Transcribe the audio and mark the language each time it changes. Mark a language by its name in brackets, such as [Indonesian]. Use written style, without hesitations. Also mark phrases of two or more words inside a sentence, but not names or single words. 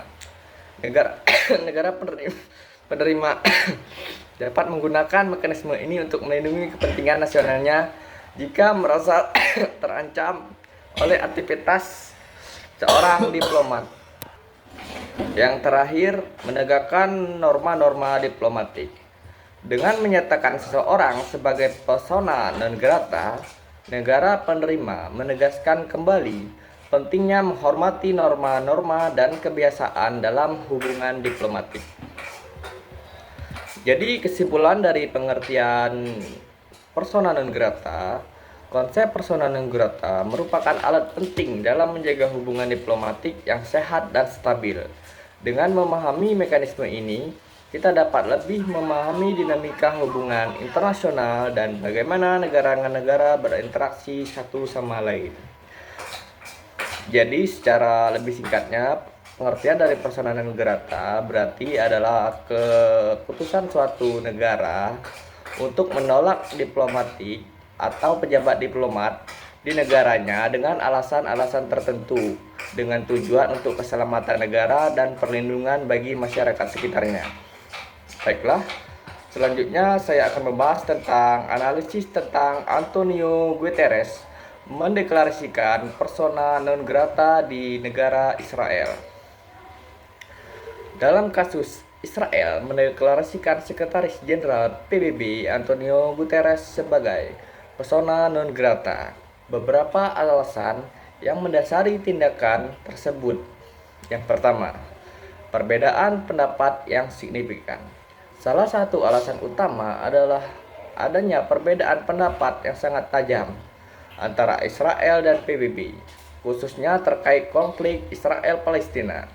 [Indonesian] Negara penerima dapat menggunakan mekanisme ini untuk melindungi kepentingan nasionalnya jika merasa terancam oleh aktivitas seorang diplomat. Yang terakhir, menegakkan norma-norma diplomatik. Dengan menyatakan seseorang sebagai [Latin] persona non grata, [Indonesian] negara penerima menegaskan kembali pentingnya menghormati norma-norma dan kebiasaan dalam hubungan diplomatik. Jadi kesimpulan dari pengertian [Latin] persona non grata, [Indonesian] konsep [Latin] persona non grata [Indonesian] merupakan alat penting dalam menjaga hubungan diplomatik yang sehat dan stabil. Dengan memahami mekanisme ini, kita dapat lebih memahami dinamika hubungan internasional dan bagaimana negara-negara berinteraksi satu sama lain. Jadi secara lebih singkatnya, pengertian dari [Latin] persona non grata [Indonesian] berarti adalah keputusan suatu negara untuk menolak diplomatik atau pejabat diplomat di negaranya dengan alasan-alasan tertentu dengan tujuan untuk keselamatan negara dan perlindungan bagi masyarakat sekitarnya. Baiklah, selanjutnya saya akan membahas tentang analisis tentang Antonio Guterres mendeklarasikan [Latin] persona non grata [Indonesian] di negara Israel. Dalam kasus Israel mendeklarasikan Sekretaris Jenderal PBB Antonio Guterres sebagai [Latin] persona non grata. [Indonesian] Beberapa alasan yang mendasari tindakan tersebut. Yang pertama, perbedaan pendapat yang signifikan. Salah satu alasan utama adalah adanya perbedaan pendapat yang sangat tajam antara Israel dan PBB, khususnya terkait konflik Israel-Palestina.